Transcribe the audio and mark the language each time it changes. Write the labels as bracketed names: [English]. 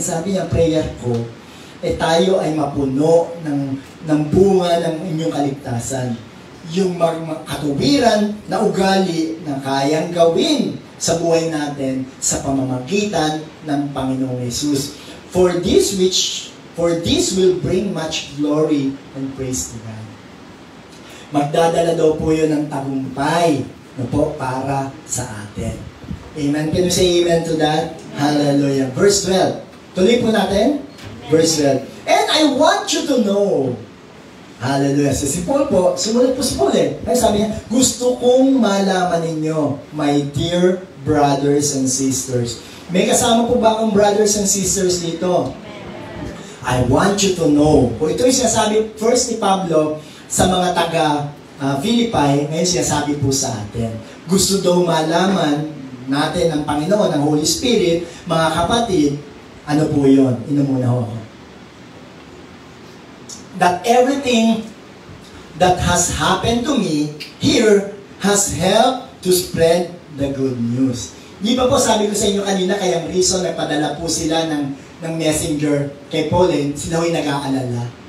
[Filipino] Sabi niya, prayer ko, tayo ay mapuno ng bunga ng inyong kaligtasan. Yung katuwiran na ugali na kayang gawin sa buhay natin sa pamamagitan ng Panginoong Yesus. [English] For this will bring much glory and praise to God. [Filipino] Magdadala daw po yun ng tagumpay na po para sa atin. [English] Amen. Can you say amen to that? Hallelujah. Verse 12. [Filipino] Tuloy po natin. [English] Verse 12. And I want you to know. Hallelujah. [Filipino] So si Paul po, sumulat po si Paul eh. Ay sabi niya, gusto kong malaman ninyo, [English] my dear brothers and sisters. [Filipino] May kasama po ba akong brothers and sisters dito? [English] I want you to know. [Filipino] O ito yung sinasabi first ni Pablo sa mga taga-Philippi, ngayon sinasabi po sa atin. Gusto daw malaman natin ng Panginoon, ng Holy Spirit, mga kapatid, ano po yun? Inumuna ho ako. [English] That everything that has happened to me here has helped to spread the good news. [Filipino] Di ba po sabi ko sa inyo kanina, kayang reason nagpadala po sila ng messenger kay Paul, sila ho'y nag-aalala.